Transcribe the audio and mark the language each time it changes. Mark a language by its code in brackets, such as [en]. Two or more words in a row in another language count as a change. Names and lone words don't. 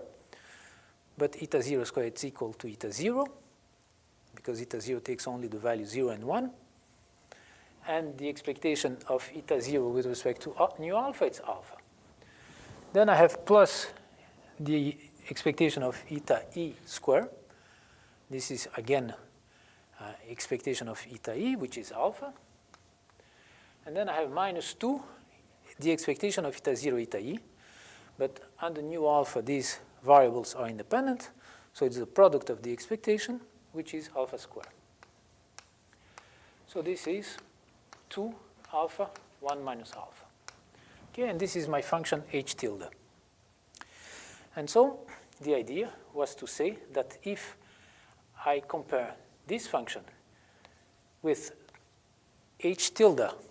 [en] But eta 0 square is equal to eta 0, because eta 0 takes only the value 0 and 1. And the expectation of eta 0 with respect to nu alpha, it's alpha. Then I have plus the expectation of eta e square. This is, again, expectation of eta e, which is alpha. And then I have minus 2, the expectation of eta 0, eta e. But under nu alpha, these variables are independent. So it's the product of the expectation, which is alpha squared. So this is 2 alpha, 1 minus alpha. Okay, and this is my function h tilde. And so the idea was to say that if I compare this function with h tilde